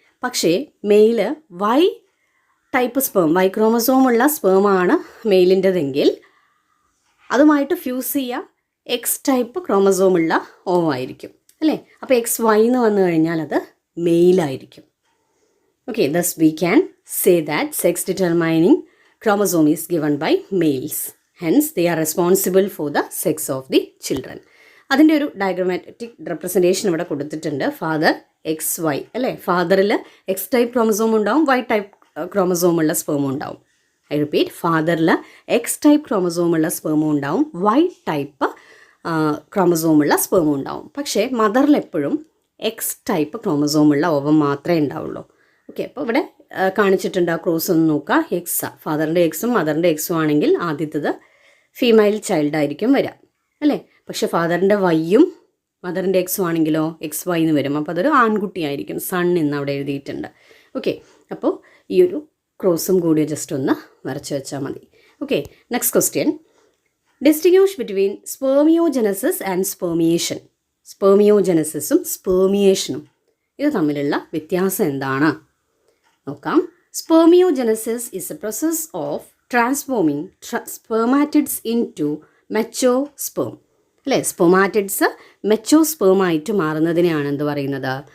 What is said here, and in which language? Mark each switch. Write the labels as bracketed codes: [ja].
[ml] പക്ഷേ mail Y type sperm, Y ക്രോമസോമുള്ള സ്പേമാണ് മെയിലിൻ്റെതെങ്കിൽ അതുമായിട്ട് fuse ചെയ്യുക എക്സ് ടൈപ്പ് ക്രോമസോമുള്ള ഓവായിരിക്കും, അല്ലേ? അപ്പോൾ എക്സ് വൈ എന്ന് വന്നു കഴിഞ്ഞാൽ അത് മെയിലായിരിക്കും. [en] Okay, thus we can say that sex determining chromosome is given by males. Hence, they are responsible for the sex of the children. [ml] അതിൻ്റെ ഒരു ഡയഗ്രമാറ്റിക് റെപ്രസെൻറ്റേഷൻ ഇവിടെ കൊടുത്തിട്ടുണ്ട്. ഫാദർ എക്സ് വൈ, അല്ലേ? ഫാദറിൽ എക്സ് ടൈപ്പ് ക്രോമസോം ഉണ്ടാവും, Y type ക്രോമസോമുള്ള സ്പേമും ഉണ്ടാവും. [en] I repeat, [ml] ഫാദറിൽ X type ക്രോമസോമുള്ള സ്പേമും ഉണ്ടാവും, Y type ക്രോമസോമുള്ള സ്പേമും ഉണ്ടാവും. പക്ഷേ മദറിൽ എപ്പോഴും എക്സ് ടൈപ്പ് ക്രോമസോമുള്ള ഓവം മാത്രമേ ഉണ്ടാവുള്ളൂ. ഓക്കെ, അപ്പോൾ ഇവിടെ കാണിച്ചിട്ടുണ്ട് ആ ക്രോസ് ഒന്ന് നോക്കുക. എക്സ്, ഫാദറിൻ്റെ എക്സും മദറിൻ്റെ എക്സും ആണെങ്കിൽ ആദ്യത്തേത് ഫീമെയിൽ ചൈൽഡായിരിക്കും വരാം, അല്ലേ? പക്ഷേ ഫാദറിൻ്റെ വൈയും മദറിൻ്റെ എക്സും ആണെങ്കിലോ എക്സ് വൈ എന്ന് വരും. അപ്പോൾ അതൊരു ആൺകുട്ടിയായിരിക്കും, സൺ എന്ന് അവിടെ എഴുതിയിട്ടുണ്ട്. ഓക്കെ, അപ്പോൾ ഈ ഒരു ക്രോസും കൂടി ജസ്റ്റ് ഒന്ന് വരച്ച് വെച്ചാൽ മതി. [en] Okay, next question, distinguish between spermiogenesis and spermiation. [ml] സ്പേമിയോജനസിസും സ്പേമിയേഷനും ഇത് തമ്മിലുള്ള വ്യത്യാസം എന്താണ് നോക്കാം. [en] Spermiogenesis is a process of transforming spermatids into mature sperm. [ml] അല്ലേ? സ്പെർമാറ്റിഡ്സ് മെച്ചോ സ്പേമായിട്ട് മാറുന്നതിനെയാണ് എന്ത് പറയുന്നത്?